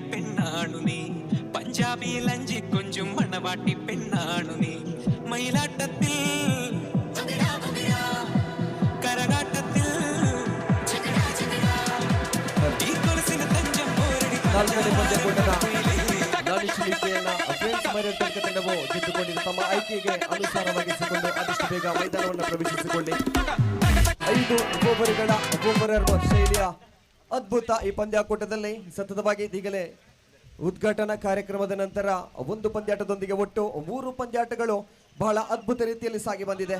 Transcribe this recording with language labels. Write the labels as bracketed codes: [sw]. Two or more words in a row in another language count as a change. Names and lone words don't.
[ml] പെണ്ണാണു നീ, പഞ്ചാബി ലഞ്ചി കൊഞ്ചും മണവാട്ടി പെണ്ണാണു നീ, മയിലാട്ടത്തിൽ കരകാട്ടത്തിൽ ഈ കൊലസിന് തഞ്ചം [kn] ತಂಡವು ಗೆದ್ದುಕೊಂಡಿದ್ದು ತಮ್ಮ ಆಯ್ಕೆಗೆ ಅನುಸಾರವಾಗಿಸಿಕೊಂಡು ಆದಷ್ಟು ಬೇಗ ಮೈದಾನವನ್ನು ಪ್ರವೇಶಿಸಿಕೊಳ್ಳಿ. 5 ಒಬ್ಬೊಬ್ಬರ ಶೈಲಿಯ ಅದ್ಭುತ ಈ ಪಂದ್ಯಾಕೂಟದಲ್ಲಿ ಸತತವಾಗಿ ಈಗಲೇ ಉದ್ಘಾಟನಾ ಕಾರ್ಯಕ್ರಮದ ನಂತರ 1 ಪಂದ್ಯಾಟದೊಂದಿಗೆ ಒಟ್ಟು 3 ಪಂದ್ಯಾಟಗಳು ಬಹಳ ಅದ್ಭುತ ರೀತಿಯಲ್ಲಿ ಸಾಗಿ ಬಂದಿದೆ.